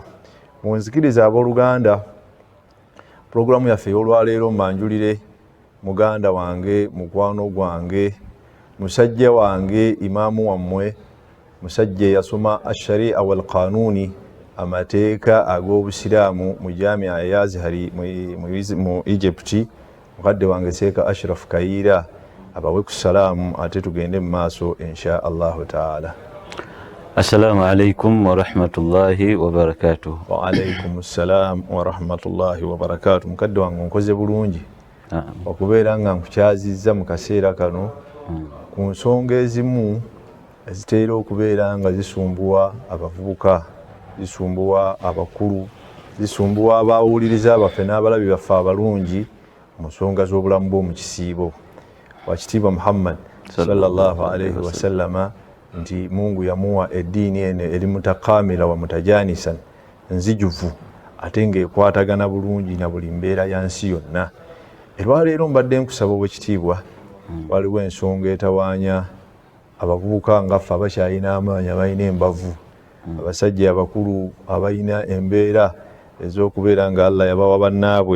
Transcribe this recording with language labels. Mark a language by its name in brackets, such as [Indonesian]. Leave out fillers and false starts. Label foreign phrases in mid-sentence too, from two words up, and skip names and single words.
[Ganda] Munzikiriza abooluganda, puroguramu yaffe ey'olwaleero mbanjulire muganda wange, mukwano gwange, musajja wange, imaamu wammwe, musajja eyasoma [Arabic] الشريعة والقانون, [Ganda] amateeka ag'obusiraamu mu Jamia ya Azhari mu Egypt, mukadde wange Seeka Ashraf Kayiira abawe ku salaamu ate tugende mu maaso [Arabic] إن شاء الله تعالى. السلام عليكم ورحمة الله وبركاته. وعليكم السلام ورحمة الله وبركاته. [Ganda] Mukadde wange nkoze bulungi okubeera nga nkukyazizza mu kaseera kano ku nsonga ezimu eziteera okubeera nga zisumbuwa abavubuka, zisumbuwa abakulu, zisumbuwa abawuliriza baffe n'abalabi baffe abalungi mu nsonga z'obulamu bw'omu kisiibo. Wakitiibwa Muhammad [Arabic] صلى الله عليه وسلم [Ganda] nti Mungu yamuwa eddiini eno eri [Arabic] متكاملة ومتجانسة, [Ganda] nzijuvu ate ng'ekwatagana bulungi na buli mbeera ya nsi yonna. Olwaleero mbadde nkusaba obwekitiibwa, waliwo ensonga etawaanya abavubuka ngaffe abakyalina amaanyi abalina embavu, abasajja abakulu abalina embeera ez'okubeera nga Allah yabawa bannaabwe.